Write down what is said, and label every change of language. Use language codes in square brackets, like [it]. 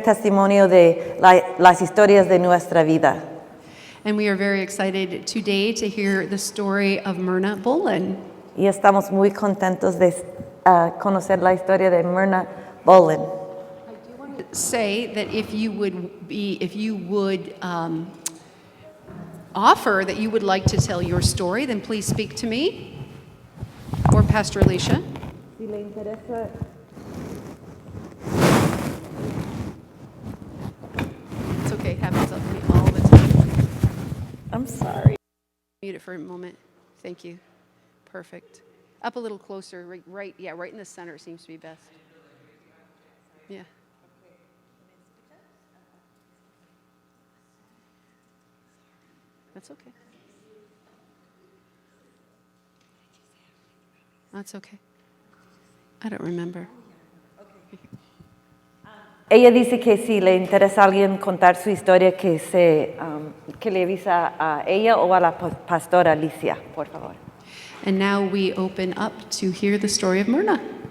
[es] testimonio de las historias de nuestra vida. [en] And we are very excited today to hear the story of Myra Bolin. [es] Y estamos muy contentos de conocer la historia de Myra Bolin. [en] Say that if you would offer that you would like to tell your story, then please speak to me or Pastor Alicia. [es] Si le interesa. [en] It's okay, it happens all the time. I'm sorry. Mute it for a moment. Thank you. Perfect. Up a little closer, right in the center seems to be best. Yeah. That's okay. That's okay. I don't remember. [es] Ella dice que si le interesa a alguien contar su historia, que le avisa a ella o a la pastora Alicia, por favor. [en] And now we open up to hear the story of Myra.